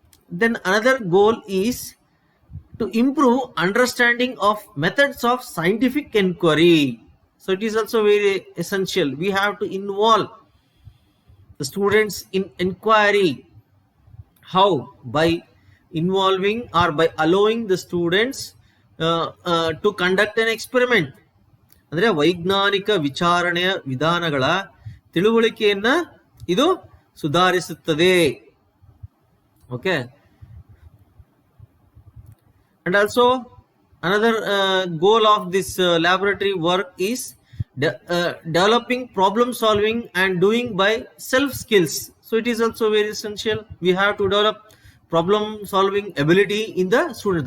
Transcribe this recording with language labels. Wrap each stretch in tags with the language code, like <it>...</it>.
<en>Then another goal is to improve understanding of methods of scientific inquiry. So it is also very essential. We have to involve the students in inquiry. How? By involving or by allowing the students to conduct an experiment.</en> <kn>ಅಂದ್ರೆ ವೈಜ್ಞಾನಿಕ ವಿಚಾರಣೆಯ ವಿಧಾನಗಳ ತಿಳುವಳಿಕೆಯನ್ನ ಇದು ಸುಧಾರಿಸುತ್ತದೆ.</kn> <en>Okay, and also another goal of this laboratory work is developing problem solving and doing by self skills. So it is also very essential. We have to develop problem solving ability in the students.</en>